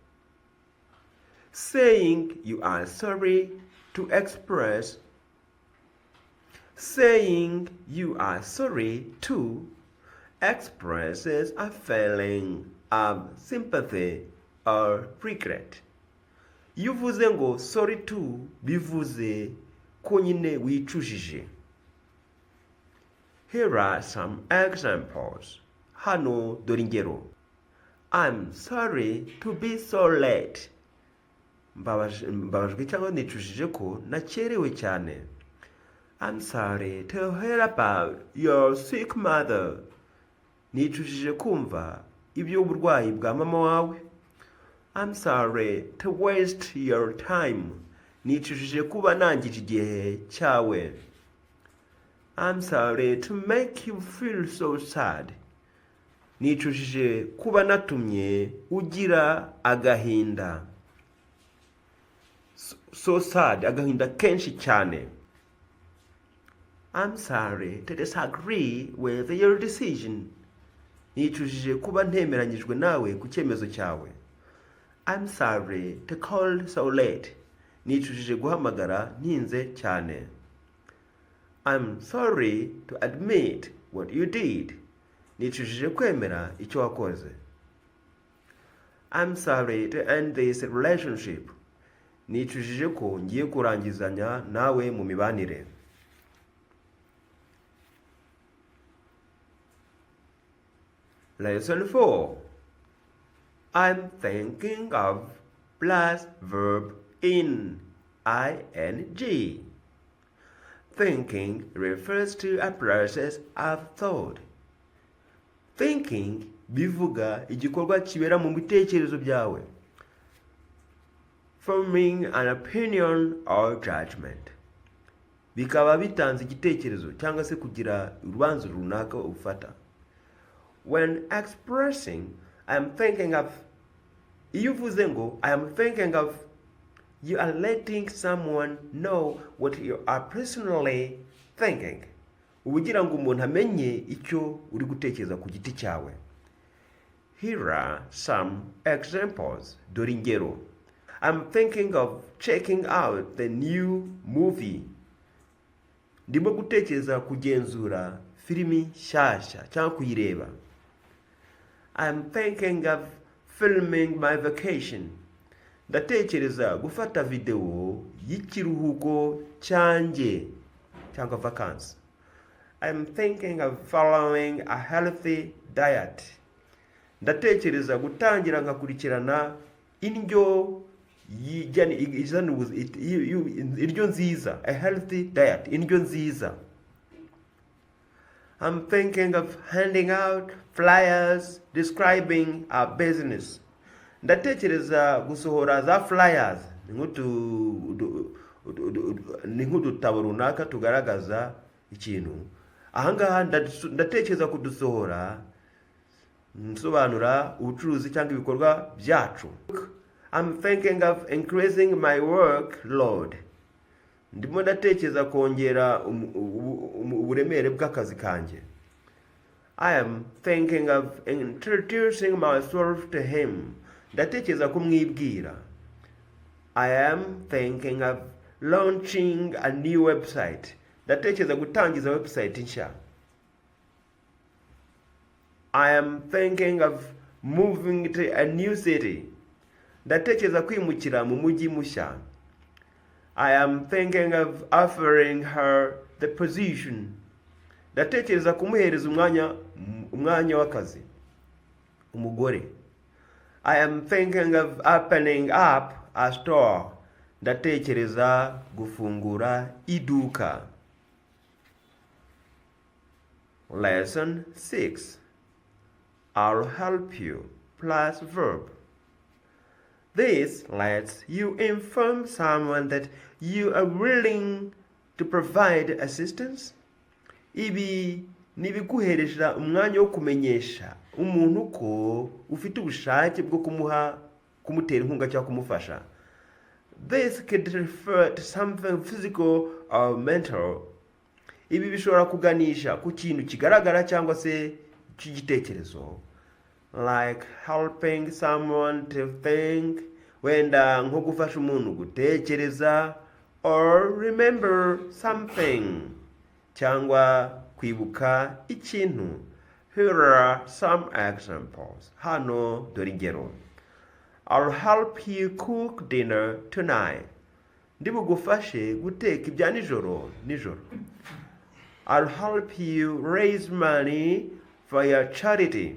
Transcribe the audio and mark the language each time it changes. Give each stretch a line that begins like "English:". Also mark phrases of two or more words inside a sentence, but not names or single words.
English: Saying you are sorry to express. Saying you are sorry to expresses a feeling of sympathy or regret.
Kinyarwanda: Iyo uvuze ngo
English: sorry to
Kinyarwanda: bivuze ko nyine wicujije.
English: Here are some examples.
Kinyarwanda: Hano dore ingero.
English: I'm sorry to be so late.
Kinyarwanda: Mbabajwe cyangwa nicujije ko nakerewe cyane.
English: I'm sorry to hear about your sick mother.
Kinyarwanda: Nicujije kumva iby'uburwayi bwa mama wawe.
English: I'm sorry to waste your time.
Kinyarwanda: Nicujije kuba nangije igihe cyawe.
English: I'm sorry to make you feel so sad.
Kinyarwanda: Nicujije kuba natumye ugira agahinda.
English: So sad,
Kinyarwanda: agahinda kenshi cyane.
English: I'm sorry to disagree with your decision.
Kinyarwanda: Nicujije kuba ntemeranyijwe nawe ku cyemezo cyawe.
English: I'm sorry to call so late.
Kinyarwanda: Nicujije guhamagara ntinze cyane.
English: I'm sorry to admit what you did.
Kinyarwanda: Nicujije kwemera icyo wakoze.
English: I'm sorry to end this relationship.
Kinyarwanda: Nicujije ko ngiye kurangizanya nawe mu mibanire.
English: Lesson 4. I'm thinking of plus verb in ing. Thinking refers to a process of thought.
Kinyarwanda: Thinking bivuga igikorwa kibera mu bitekerezo byawe.
English: Forming an opinion or judgment.
Kinyarwanda: Bikaba bitanze igitekerezo cyangwa se kugira urubanza runaka ufata.
English: When expressing I'm thinking of,
Kinyarwanda: iyo uvuze ngo
English: I am thinking of, you are letting someone know what you are personally thinking.
Kinyarwanda: Ubugira ngo umuntu amenye icyo uri gutekereza ku giti cyawe.
English: Here are some examples.
Kinyarwanda: Dore ingero.
English: I'm thinking of checking out the new movie.
Kinyarwanda: Ndimo gutekereza kugenzura filimi nshyashya cyangwa kuyireba.
English: I'm thinking of filming my vacation.
Kinyarwanda: Ndatekereza gufata video y'ikiruhuko cyanjye cyangwa vacances.
English: I'm thinking of following a healthy diet.
Kinyarwanda: Ndatekereza gutangira ngakurikirana indyo indyo nziza,
English: a healthy diet,
Kinyarwanda: indyo nziza.
English: I'm thinking of handing out flyers describing our business.
Kinyarwanda: Ndatekereza gusohora za flyers ni nk'udutabo runaka tugaragaza ikintu. Ahangaha ndatekereza kudusohora nsobanura ubucuruzi cyangwa ibikorwa byacu.
English: I'm thinking of increasing my workload.
Kinyarwanda: Ndimo ndatekereza kongera uburemere bw'akazi kanjye.
English: I am thinking of introducing myself to him.
Kinyarwanda: Ndatekereza kumwibwira.
English: I am thinking of launching a new website.
Kinyarwanda: Ndatekereza gutangiza website nshya.
English: I am thinking of moving to a new city.
Kinyarwanda: Ndatekereza kwimukira mu mujyi mushya.
English: I am thinking of offering her the position.
Kinyarwanda: Ndatekereza kumuhereza umwanya w'akazi. Umugore.
English: I am thinking of opening up a store.
Kinyarwanda: Ndatekereza gufungura iduka.
English: Lesson 6. I'll help you plus verb. This lets you inform someone that you are willing to provide assistance.
Kinyarwanda: Ibi nibiguheresha umwanya wo kumenyesha umuntu ko ufite ubushake bwo kumutera inkunga cyangwa kumufasha.
English: This could refer to something physical or mental.
Kinyarwanda: Ibi bishobora kuganisha ku kintu kigaragara cyangwa se cy'igitekerezo,
English: like helping someone to think,
Kinyarwanda: wenda nko gufasha umuntu gutekereza,
English: or remember something,
Kinyarwanda: cyangwa kwibuka ikintu.
English: Here are some examples.
Kinyarwanda: Hano dore ingero.
English: I'll help you cook dinner tonight.
Kinyarwanda: Ndibugufashe guteka ibya nijoro.
English: I'll help you raise money for your charity.